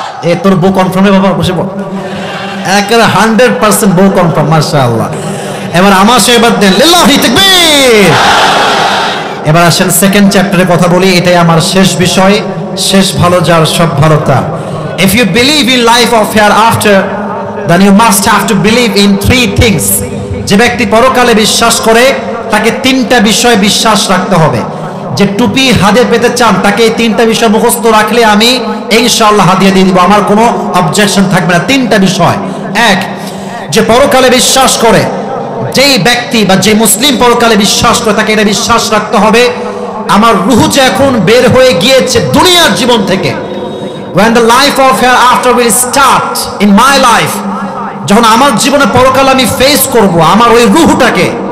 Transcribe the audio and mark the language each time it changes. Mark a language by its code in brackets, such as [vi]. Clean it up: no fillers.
[bn] এ তোর বউ কনফার্ম বাবা, বসে পড়, একেবারে 100% বউ কনফার্ম, মাশাআল্লাহ। এবার আমার সে এবার দেন, লিল্লাহি তাকবীর। এবার আসেন সেকেন্ড চ্যাপ্টারে কথা বলি, এটাই আমার শেষ বিষয়। শেষ ভালো যার, সব ভালো তার। [en] If you believe in life of hereafter, then you must have to believe in 3 things. [bn] যে ব্যক্তি পরকালে বিশ্বাস করে, তাকে 3টা বিষয় বিশ্বাস রাখতে হবে। যে টুপি হাতে পেতে চান, তাকে এই 3টা বিষয় মুখস্থ রাখলে আমি ইনশাআল্লাহ হাদিয়া দিয়ে দিব, আমার কোনো অবজেকশন থাকবে না। 3টা বিষয়। 1, যে পরকালে বিশ্বাস করে, যেই ব্যক্তি বা যে মুসলিম পরকালে বিশ্বাস করে, তাকে এটা বিশ্বাস রাখতে হবে, আমার রূহ যে এখন বের হয়ে গিয়েছে দুনিয়ার জীবন থেকে, [en] when the life of hereafter will start in my life, [bn] যখন আমার জীবনে পরকাল আমি ফেস করব, আমার ওই রূহটাকে,